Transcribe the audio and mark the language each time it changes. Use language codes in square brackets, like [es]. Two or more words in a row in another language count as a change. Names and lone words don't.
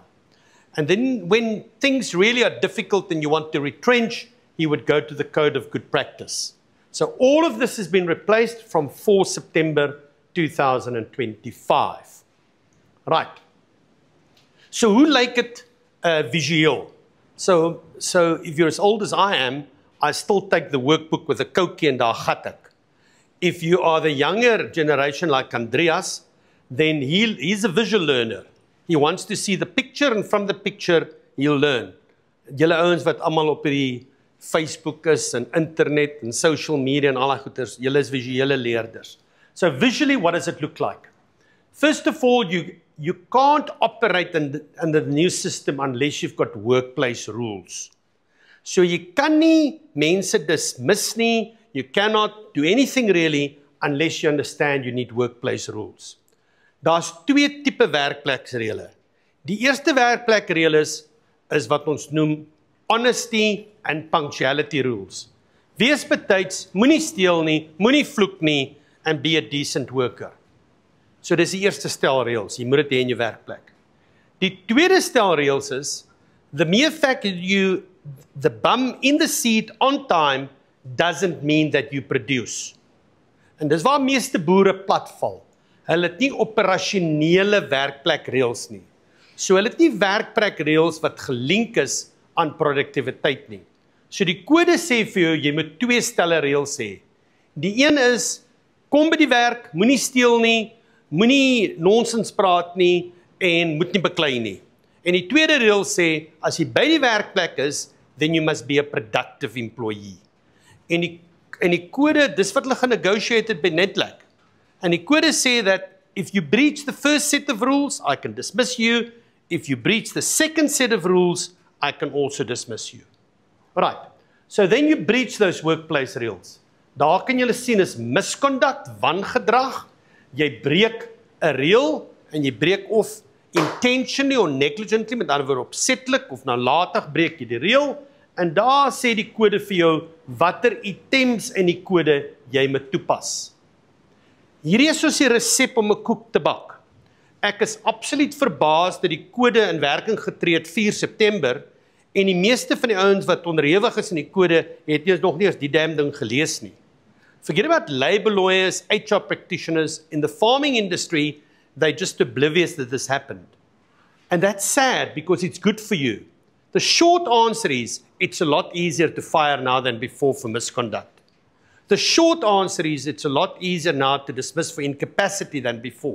[en] And then when things really are difficult and you want to retrench, he would go to the Code of Good Practice. So all of this has been replaced from 4 September 2025. [af] Right. So hoe lyk dit visueel? So if you're as old as I am, I still take the workbook with a koekie en daar gat ek. [en] If you are the younger generation like Andreas, then he's a visual learner. He wants to see the picture and from the picture he'll learn. [af] Julle ouens wat almal op die Facebook is en internet en [en] social media [af] en al die goeders, julle is visuele leerders. [en] So visually, what does it look like? First of all, you can't operate in the new system unless you've got workplace rules. [af] So you kan nie mense dismiss nie, [en] you cannot do anything really unless you understand you need workplace rules. [af] Daar's 2 tipe werkpleksreële. Die eerste werkplekreël is wat ons noem [en] honesty and punctuality rules. [af] Wees betyds, moenie steel nie, moenie vloek nie, [en] and be a decent worker. [af] So dis die eerste stel reëls, jy moet dit hê in jou werkplek. Die tweede stel reëls is, [en] the mere fact that the bum in the seat on time doesn't mean that you produce. [af] En dis waar meeste boere platval. Hulle het nie operasionele werkplekreëls nie. So hulle het nie werkplekreëls wat gelink is aan produktiwiteit nie. So die kode sê vir jou, jy moet 2 stelle reëls hê. Die een is, kom by die werk, moenie steel nie, moenie nonsens praat nie, en moet nie beklei nie. En die tweede reël sê, as jy by die werkplek is, [en] then you must be a productive employee. [af] En die kode, dis wat hulle genegotiate het by Nedlac. [en] And the code say that if you breach the first set of rules, I can dismiss you. If you breach the second set of rules, I can also dismiss you. Right. So then you breach those workplace rules. [af] Daar kan julle sien is misconduct, wangedrag. Jy breek 'n reël en jy breek of [en] intentionally or negligently, [af] met ander woorde opsetlik of nalatig breek jy die reël. En daar sê die kode vir jou watter items in die kode jy moet toepas. Hierdie is soos die resep om 'n koek te bak. Ek is absoluut verbaas dat die kode in werking getree het 4 September en die meeste van die ouens wat onderhewig is in die kode het nog nie eens die damn ding gelees nie. [en] Forget about labor lawyers, HR practitioners. In the farming industry, they're just oblivious that this happened. And that's sad because it's good for you. The short answer is, it's a lot easier to fire now than before for misconduct. The short answer is, it's a lot easier now to dismiss for incapacity than before.